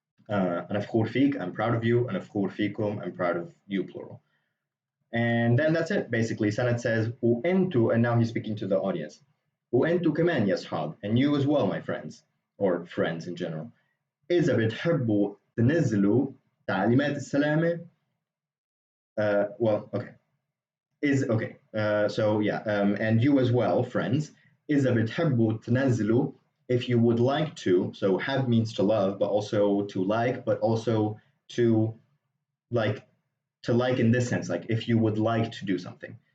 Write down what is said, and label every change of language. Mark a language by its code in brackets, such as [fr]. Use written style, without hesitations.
[en] أنا فخور فيك, I'm proud of you. أنا فخور فيكم, I'm proud of you, plural. And then that's it, basically. Sanad says, وأنتو, and now he's speaking to the audience. وأنتو كمان يا صحاب, and you as well, my friends, or friends in general. [ar] إذا بتحبوا تنزلوا تعليمات السلامة. [en] Well, okay. Okay. So yeah, and you as well, friends. إذا بتحبوا تنزلوا, if you would like to. So have means to love, but also to like, but also to like in this sense, like if you would like to do something.